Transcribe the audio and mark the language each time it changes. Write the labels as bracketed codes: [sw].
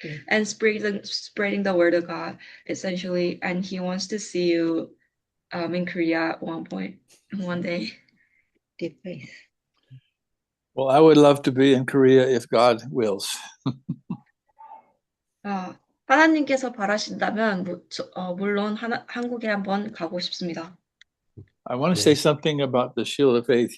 [en] And spreading the word of God, essentially. And he wants to see you in Korea at one day. Give faith. Well, I would love to be in Korea if God wills. [ko] 하나님께서 바라신다면 물론 한국에 한번 가고 싶습니다. [en] I want to say something about the shield of faith.